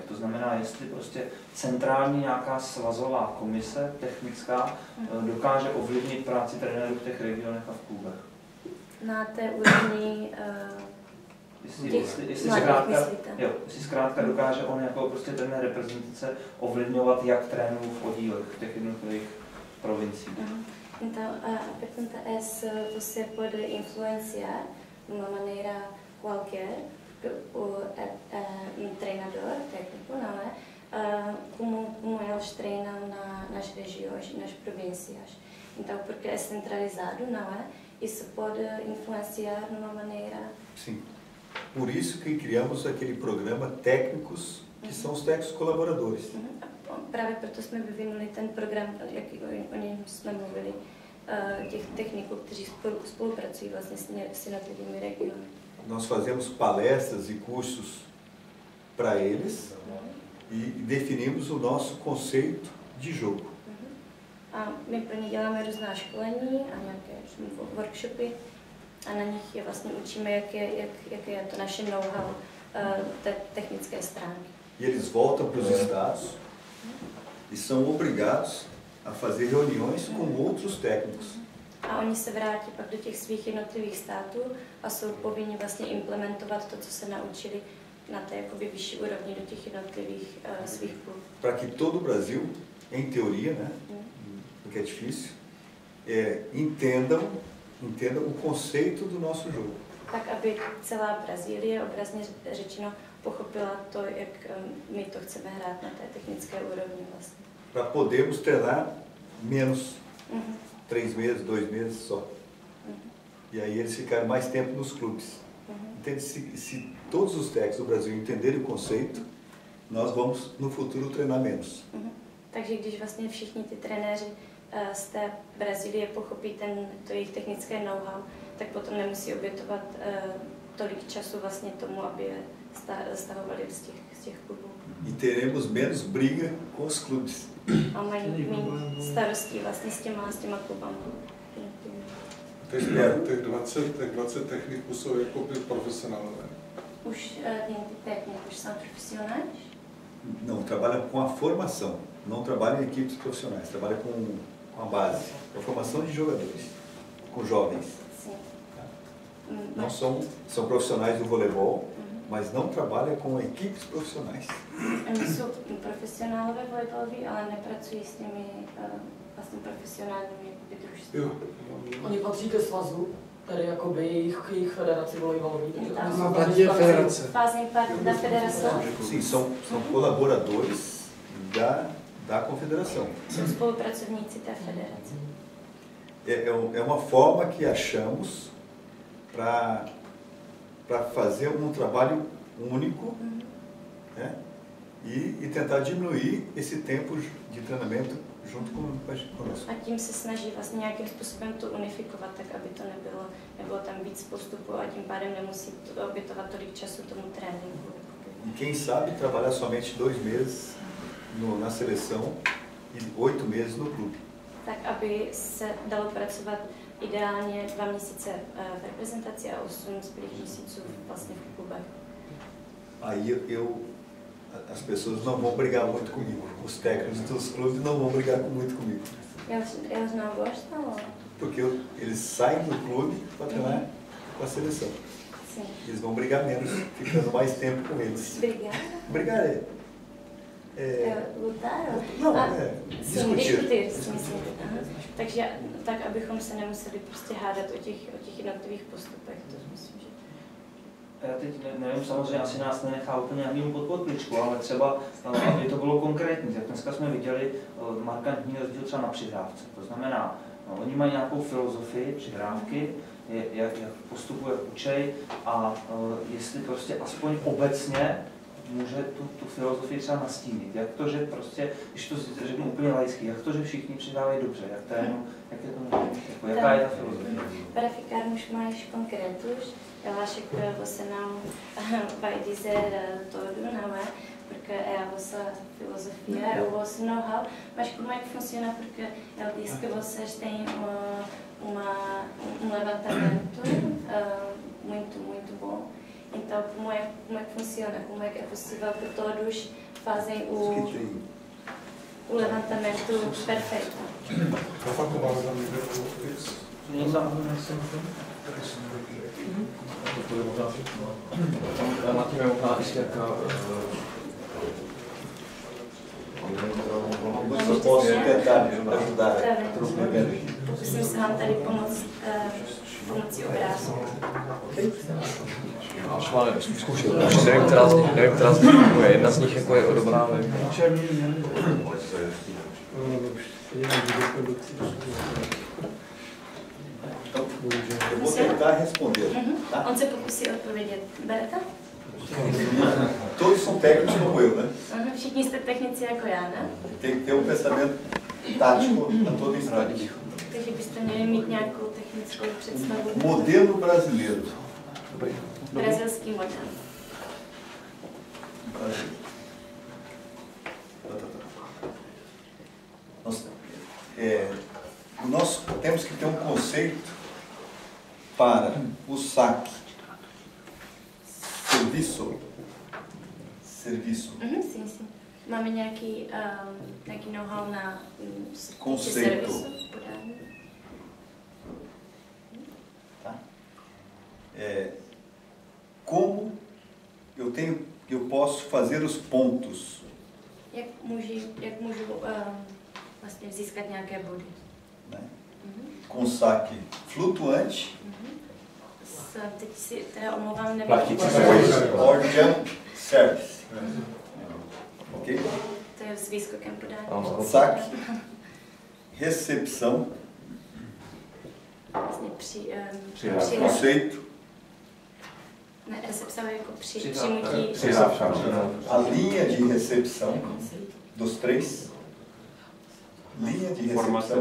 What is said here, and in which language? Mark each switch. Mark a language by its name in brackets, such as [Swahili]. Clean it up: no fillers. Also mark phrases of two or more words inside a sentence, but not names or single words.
[Czech] To znamená, jestli prostě centrální nějaká svazová komise technická dokáže ovlivnit práci trenérů v těch regionech a v klubech. Na té úrovni jestli zkrátka dokáže on jako prostě trenér reprezentace ovlivňovat, jak trénují v oddílech v těch jednotlivých provinciích. [Portuguese] Então, a pergunta é se você pode influenciar de uma maneira qualquer um treinador técnico, não é? Como eles treinam nas regiões e nas províncias. Então, porque é centralizado, não é? Isso pode influenciar de uma maneira... Sim. Por isso que criamos aquele programa Técnicos, que são os técnicos colaboradores. [Czech] Právě proto jsme vyvinuli ten program, o něm jsme mluvili, těch techniků, kteří spolupracují vlastně s jednotlivými regiony. [Portuguese] Nós fazemos palestras e cursos para eles e definimos o nosso conceito de jogo. [Czech] A my pro ně děláme různá školení a nějaké workshopy a na nich je vlastně učíme, jaké je to naše know-how té technické stránky. [Portuguese] E eles voltam para os estados e são obrigados a fazer reuniões com outros técnicos. [Czech] A oni se vrátí pak do těch svých jednotlivých států a jsou povinni vlastně implementovat to, co se naučili na té jakoby vyšší úrovni do těch jednotlivých svých klubů. [Portuguese] Para que todo o Brasil, em teoria, né, porque é difícil, entendam o conceito do nosso jogo. [Czech] Tak, aby celá Brazílie, obrazně řečeno, pochopila to, jak my to chceme hrát na té technické úrovni vlastně. [Portuguese] Para podermos treinar menos, 3 meses, 2 meses só. E aí eles ficaram mais tempo nos clubes. Então, se todos os técnicos do Brasil entenderem o conceito, nós vamos no futuro treinar menos. [Czech] Takže když vlastně všichni ty trenéři z té Brazílie pochopí to jejich technické know-how, tak potom nemusí obětovat tolik času vlastně tomu, aby je stahovali z těch klubů. [Portuguese] E teremos menos briga com os clubes. [Czech] A mají méně starostí vlastně s těma klubama. Těch 20 techniků jsou jako profissionálové. [Portuguese] Os técnicos são profissionais? Não, trabalham com a formação, não trabalham em equipes profissionais, trabalham com a base, com a formação de jogadores, com jovens. Sim. Não são profissionais do voleibol, mas não trabalham com equipes profissionais. [Czech] Oni jsou profesionálové volejbaloví, ale nepracují s těmi vlastně profesionálními družstvy. Oni patří ke svazu, tedy jakoby jejich federaci volejbalový. [Portuguese] Fazem parte da federação? Sim, são colaboradores da confederação. [Czech] São spolupracovníci té federace. [Portuguese] É uma forma que achamos para fazer um trabalho único, né? E tentar diminuir esse tempo de treinamento junto conosco. [Czech] A tím se snaží vlastně nějakým způsobem to unifikovat, tak aby to nebylo tam víc postupů a tím pádem nemusí obětovat tolik času tomu tréninku. [Portuguese] E quem sabe trabalhar somente 2 meses na seleção e 8 meses no clube. [Czech] Tak, aby se dalo pracovat ideálně 2 měsíce v reprezentaci a 8 zbylých měsíců vlastně v klubech. [Portuguese] Aí as pessoas não vão brigar muito comigo. Os técnicos dos clubes não vão brigar muito comigo. Eles não gostam? Porque eles saem do clube para treinar com a seleção. Sim. Eles vão brigar menos, ficando mais tempo com eles. Brigar? Brigar lutar? No, diskutir. [Czech] Takže tak, abychom se nemuseli prostě hádat o těch jednotlivých postupech, to myslím, že... Já teď nevím, samozřejmě asi nás nenechá úplně mimo pod pokličku, ale třeba, aby to bylo konkrétní, tak dneska jsme viděli markantní rozdíl třeba na přihrávce. To znamená, oni mají nějakou filozofii přihrávky, jak postupuje, učej a jestli prostě aspoň obecně může tu filozofii třeba nastínit. Jak to, že prostě, když to řeknu úplně laicky, jak to, že všichni přidávají dobře, jak je to možné, jako, jaká je ta filozofie? [Portuguese] Para ficarmos mais concretos, eu acho que você não vai dizer todo, não é? Porque é a vossa filosofia, é o vosso know-how, mas como é que funciona? Porque ele disse que vocês têm um levantamento muito bom. Então, como é que funciona? Como é que é possível que todos fazem o levantamento perfeito? [Czech] Martin, možná ještě jaká... [Portuguese] Eu posso tentar ajudar. [Czech] Pokusím se vám tady pomoct pomocí obrázku. Švále, zkoušel. Nevím, která z nich je. Jedna z nich jako je dobrá, nevím. [Portuguese] Eu vou tentar responder. Tá? [Czech] On se pokusí odpovědět. Berta? [Portuguese] Todos são técnicos como eu, né? [Czech] Všichni jste technici jako já, ne? [Portuguese] Tem que ter um pensamento tático a todo instante. [Czech] Takže byste měli mít nějakou technickou představu. [Portuguese] Modelo brasileiro. [Czech] Brazilský model. [Portuguese] Nós temos que ter um conceito para o saque. Serviço. Sim. [Czech] Máme nějaký know-how na [Portuguese] conceito. [Czech] Serviço, podání. [Portuguese] Tá? Como eu posso fazer os pontos? [Czech] Jak můžu vlastně získat nějaké body? [Portuguese] Né? Com saque flutuante. [Czech] Teď si teda omlouvám, [English] or jump service. Ok? [Czech] To je s výskokem podání. [Portuguese] Saque, recepção, [Czech] vlastně [Portuguese] conceito. [Czech] Ne, [Portuguese] recepção é [Czech] jako přimutí. [Portuguese] A linha de recepção dos três. Linha de recepção.